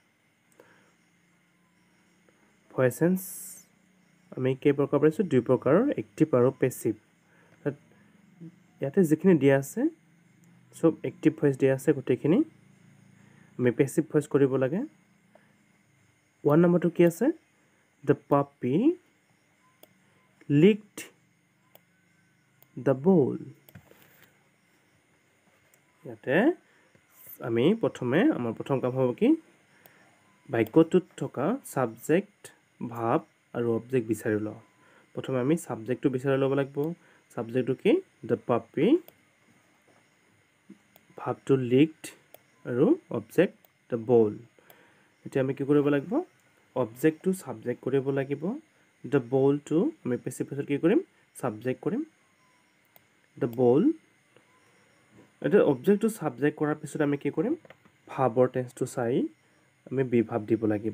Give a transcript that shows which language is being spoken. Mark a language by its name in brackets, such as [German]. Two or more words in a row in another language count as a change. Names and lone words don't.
[English] voice change [Assamese] আমি কেই প্ৰকাৰ পাইছোঁ? দুই প্ৰকাৰৰ, এক্টিভ আৰু পেছিভ। ইয়াতে যিখিনি দিয়া আছে চব [English] active voice [Assamese] দিয়া আছে গোটেইখিনি। আমি [English] passive voice [Assamese] কৰিব লাগে। 1 নম্বৰটো কি আছে? [English] The puppy licked the bowl. [Assamese] ইয়াতে আমি আমাৰ প্ৰথম কাম হ'ব কি? বাক্যটোত থকা ছাবজেক্ট, ভাব আৰু অবজেক্ট বিচাৰি লওঁ। প্ৰথমে আমি ছাবজেক্টটো বিচাৰি ল'ব লাগিব। ছাবজেক্টটো কি? [English] The puppy, [Assamese] ভাবটো licked আৰু অবজেক্ট [English] the bowl। [Assamese] এতিয়া আমি কি কৰিব লাগিব? অবজেক্টটো ছাবজেক্ট কৰিব লাগিব। [English] the bowl [Assamese] আমি [English] passive voice [Assamese] কি কৰিম? ছাবজেক্ট কৰিম। [English] the bowl. [Assamese] এতিয়া অবজেক্টটো ছাবজেক্ট কৰাৰ পিছত আমি কি কৰিম? ভাবৰ টেন্সটো চাই আমি বিভাৱ দিব লাগিব।